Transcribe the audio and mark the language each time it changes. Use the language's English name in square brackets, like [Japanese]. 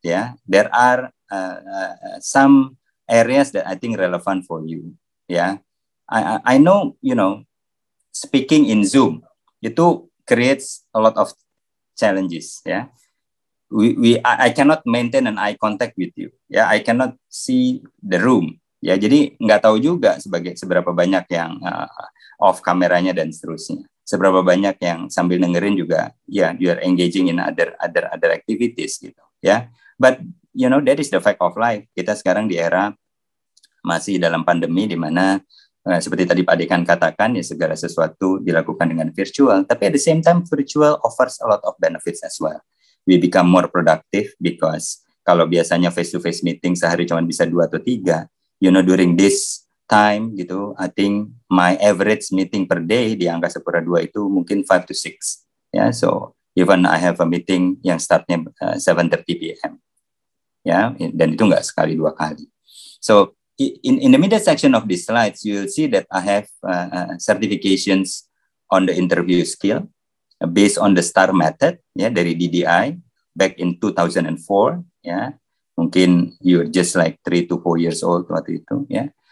[English] Yeah, there are some areas that I think relevant for you. Yeah, I know, speaking in Zoom itu creates a lot of challenges. Yeah. I cannot maintain an eye contact with you. Ya, I cannot see the room. [Indonesian] Ya, jadi nggak tahu juga seberapa banyak yang off kameranya dan seterusnya. Seberapa banyak yang sambil dengerin juga, ya, [English] you are engaging in other activities [Indonesian] gitu. [English] Ya, but that is the fact of life. [Indonesian] Kita sekarang di era masih dalam pandemi di mana seperti tadi Pak Dekan katakan, ya segala sesuatu dilakukan dengan virtual. [English] Tapi at the same time, virtual offers a lot of benefits as well. We become more productive because [Indonesian] kalau biasanya [English] face-to-face meeting [Indonesian] sehari cuma bisa 2 atau 3, [English] during this time gitu, I think my average meeting per day [Indonesian] di angka 1/2 itu mungkin [English] 5 to 6. Ya, so even I have a meeting [Indonesian] yang startnya [English] 7:30 p.m. [Indonesian] Ya, dan itu nggak sekali 2 kali. [English] So in the middle section of these slides, you'll see that I have certifications on the interview skill. Based on the STAR method, ya, dari DDI back in 2004, ya, mungkin you're just like 3 to 4 years old [Indonesian] waktu itu, [English] ya.